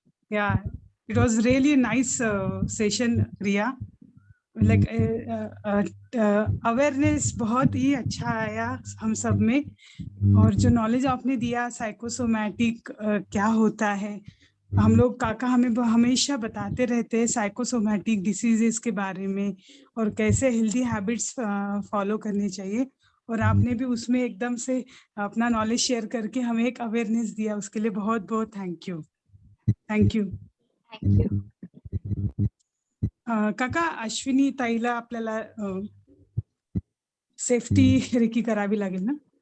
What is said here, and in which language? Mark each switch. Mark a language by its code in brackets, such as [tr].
[en] Yeah, it was really a nice session, Riya. [hi] Like awareness बहुत ही अच्छा आया हम सब में, और जो नॉलेज आपने दिया साइकोसोमैटिक क्या होता है, हम लोग काका हमें हमेशा बताते रहते हैं साइकोसोमैटिक डिसीजेस के बारे में और कैसे हेल्दी हैबिट्स फॉलो करनी चाहिए, और आपने भी उसमें एकदम से अपना नॉलेज शेयर करके हमें एक अवेयरनेस दिया, उसके लिए बहुत बहुत थैंक यू। Thank you. [mr] काका अश्विनी ताईला आपल्याला सेफ्टी रेकी करावी लागेल ना?